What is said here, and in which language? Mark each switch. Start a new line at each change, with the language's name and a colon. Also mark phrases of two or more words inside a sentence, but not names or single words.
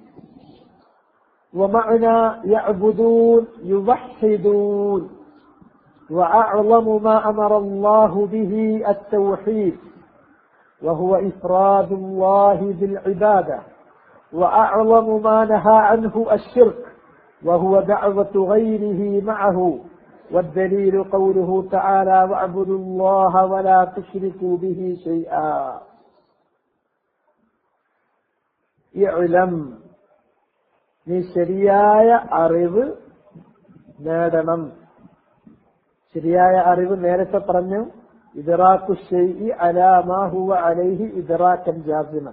Arabic: ومعنى يعبدون يوحدون، وأعظم ما أمر الله به التوحيد وهو إفراد الله بالعبادة، وأعظم ما نهى عنه الشرك وهو دعوة غيره معه والدليل قوله تعالى واعبدوا الله ولا تشركوا به شيئا.
Malayalam: ഇഅ്ലം, നീ ശരിയായ അറിവ് നേടണം. ശരിയായ അറിവ് നേരത്തെ പറഞ്ഞു,
Arabic: إدراك الشيء على ما هو عليه إدراكا جازما.